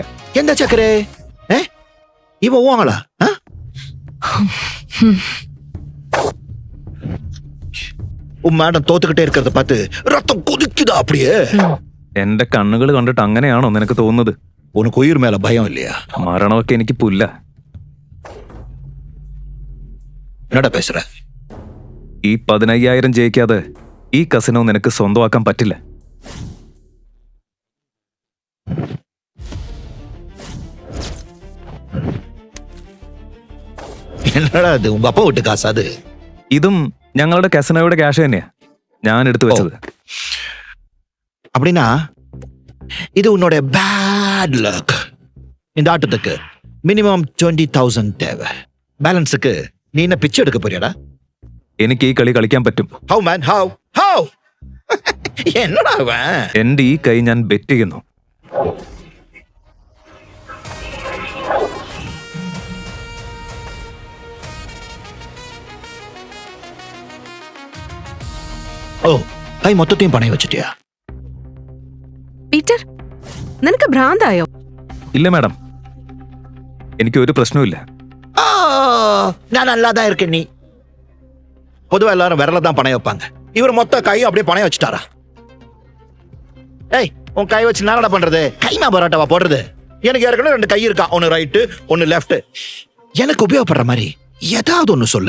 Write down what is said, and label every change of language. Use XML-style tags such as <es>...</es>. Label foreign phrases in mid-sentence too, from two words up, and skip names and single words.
<ml>എന്താ ചക്കരേ? ഇവ ഓവാങ്ങളാ?</ml> <ta>உன் மேடம் தோத்துக்கிட்டே இருக்கிறத பார்த்து ரத்தம் கொதிக்குதா அப்படியே?</ta> <ml>എന്റെ കണ്ണുകൾ കണ്ടിട്ട് അങ്ങനെയാണോ നിനക്ക് തോന്നുന്നത്?</ml> <ta>உனக்கு உயிர் மேல பயம் இல்லையா?</ta> <ml>മരണമൊക്കെ എനിക്ക് പുല്ല.</ml> <ta>என்னடா பேசுற?</ta> <ml>ഈ 15,000 ജയിക്കാതെ ഈ കസിനോ നിനക്ക് സ്വന്തമാക്കാൻ പറ്റില്ല.</ml> <ta>என்னடா அது, உங்க அப்பா விட்டு காசு அது? ഇതും ഞങ്ങളുടെ കസിനോയുടെ ക്യാഷ് തന്നെയാ ഞാൻ എടുത്തു വെച്ചത്. அப்படின்னா இது உன்னோட</ta> <en>bad luck.</en> <ta>இந்த ஆட்டத்துக்கு மினிமம் 20,000 தேவை. பேலன்ஸுக்கு நீ என்ன பிச்சை எடுக்க போறியாடா?</ta> <ml>എനിക്ക് ഈ കളി കളിക്കാൻ പറ്റും.</ml> <en>How man, how?</en> <ta>என்னடா அவன்?</ta> <ml>എന്റെ ഈ കൈ ഞാൻ ബെറ്റ് ചെയ്യുന്നു. ഓ, കൈ മൊത്തത്തെയും പണയം വെച്ചിട്ടിയാ? പീറ്റർ, നിനക്ക് ഭ്രാന്തായോ? ഇല്ല മാഡം, എനിക്ക് ഒരു പ്രശ്നവുമില്ല.</ml> <ta>நான் நல்லா தான் இருக்கேன். நீ பொதுவா எல்லாரும் விரல தான் பணைய வைப்பாங்க. இவர் மொத்த கையும் அப்படியே பணைய வச்சுட்டாரா? ஏய், உன் கை வச்சு என்னடா பண்றது? கைமா பரோட்டாவா போடுறது? எனக்கு ஏற்கனவே 2 கை இருக்கா, ஒன்னு ரைட்டு ஒன்னு லெஃப்ட். எனக்கு உபயோகப்படுற மாதிரி ஏதாவது ஒன்னு சொல்லு.</ta>